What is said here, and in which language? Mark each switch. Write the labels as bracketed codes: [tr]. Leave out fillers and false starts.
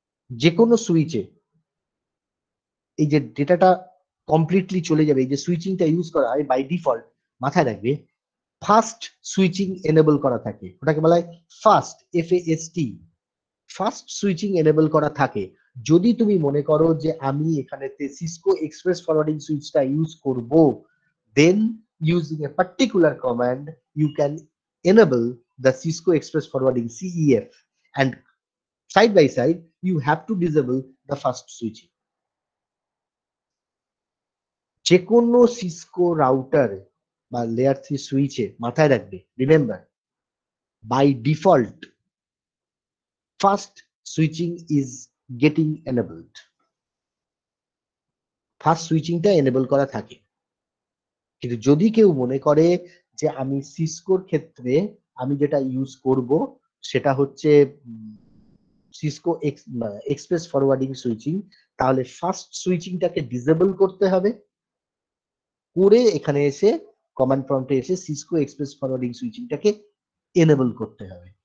[bn] যে কোনো সুইচে এই যে ডেটাটা কমপ্লিটলি চলে যাবে, এই যে সুইচিংটা ইউজ করা হয় বাই ডিফল্ট, মাথায় রাখবে ফাস্ট সুইচিং এনেবল করা থাকে. ওটাকে বলা হয় fast, FAST, fast switching enable করা থাকে. যদি তুমি মনে করো যে আমি এখানেতে সিসকো এক্সপ্রেস ফরওয়ার্ডিং সুইচটা ইউজ করব, [en] then using a particular command you can enable the Cisco Express Forwarding, CEF, and side by side you have to disable the fast switching. [bn] যে কোনো সিসকো রাউটার বা লেয়ার 3 সুইচে মাথায় রাখবে, remember, by default fast switching [en] Is getting enabled. [bn] Fast সুইচিংটা enable করা থাকে. কিন্তু যদি কেউ মনে করে যে আমি সিসকোর ক্ষেত্রে আমি যেটা ইউজ করব সেটা হচ্ছে সিসকো এক্সপ্রেস ফরওয়ার্ডিং সুইচিং, তাহলে ফাস্ট সুইচিংটাকে ডিসেবল করতে হবে, করে এখানে এসে কমান্ড প্রম্পটে এসে সিসকো এক্সপ্রেস ফরওয়ার্ডিং সুইচিংটাকে এনেবল করতে হবে.